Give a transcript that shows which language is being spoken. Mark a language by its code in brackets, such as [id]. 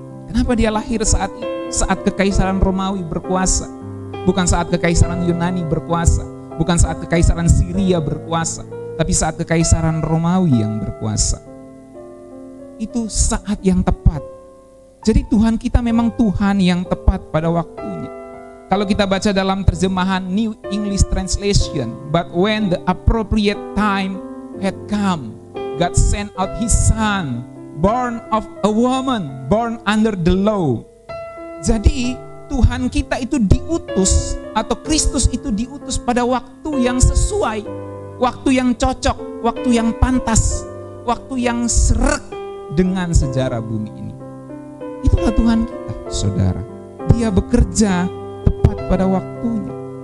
[id] Kenapa dia lahir saat itu? Saat Kekaisaran Romawi berkuasa. Bukan saat Kekaisaran Yunani berkuasa. Bukan saat Kekaisaran Syria berkuasa. Tapi saat Kekaisaran Romawi yang berkuasa. Itu saat yang tepat. Jadi Tuhan kita memang Tuhan yang tepat pada waktunya. Kalau kita baca dalam terjemahan [en] New English Translation, but when the appropriate time had come, God sent out His Son, born of a woman, born under the law. [id] Jadi Tuhan kita itu diutus, atau Kristus itu diutus pada waktu yang sesuai, waktu yang cocok, waktu yang pantas, waktu yang seret dengan sejarah bumi ini. Itulah Tuhan kita, saudara. Dia bekerja tepat pada waktunya.